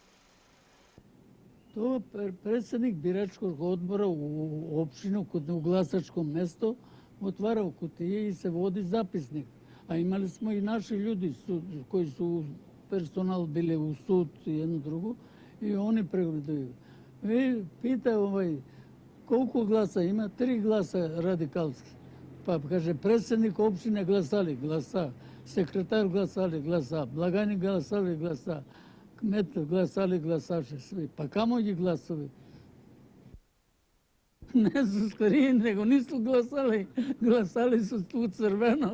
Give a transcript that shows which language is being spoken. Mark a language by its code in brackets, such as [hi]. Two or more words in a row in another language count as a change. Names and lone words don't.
[sr] Тоа председник бирачкog одбора у општину, у гласачко место, отварал кутија и се води записник. А имали смо и наши луѓи кои су персонал биле у суд и едно друго, и они прегледуваа. [mk] Пита колку гласа има? 3 гласа радикалски. [sr] Pa kaže, predsjednik općine glasali, glasa. Sekretar glasali, glasa. Blagajnik glasali, glasa. Kmet glasali, glasaše svi. Pa kamo ji glasovi? Ne su skrini, nego nisu glasali. Glasali su tu crveno.